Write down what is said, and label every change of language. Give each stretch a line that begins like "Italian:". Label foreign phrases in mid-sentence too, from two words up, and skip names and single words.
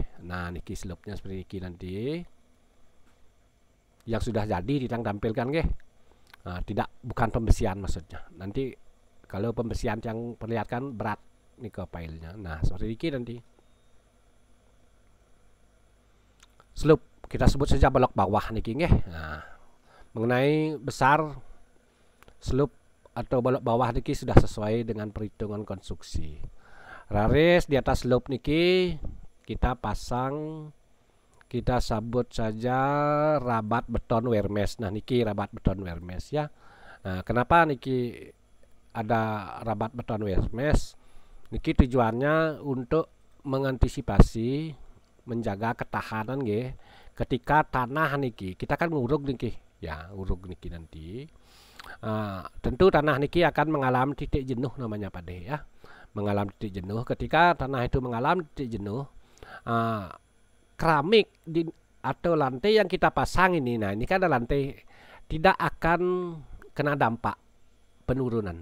Indonesian: Nah, niki slope-nya seperti niki nanti. Yang sudah jadi ditang tampilkan nggih. Tidak, bukan pembesian maksudnya. Nanti kalau pembesian yang perlihatkan berat nih ke filenya. Nah, seperti ini nanti. Slope kita sebut saja blok bawah niki nggih. Nah, mengenai besar slope atau blok bawah niki sudah sesuai dengan perhitungan konstruksi. Raris di atas slope niki kita pasang, kita sebut saja rabat beton wermes. Nah, niki rabat beton wermes ya. Nah, kenapa niki ada rabat beton wermes? Niki tujuannya untuk mengantisipasi, menjaga ketahanan nggih. Ketika tanah niki, kita kan nguruk niki, ya, nguruk niki nanti. Tentu tanah niki akan mengalami titik jenuh namanya Pak D ya. Mengalami titik jenuh. Ketika tanah itu mengalami titik jenuh, keramik atau lantai yang kita pasang ini, nah ini kan ada lantai, tidak akan kena dampak penurunan.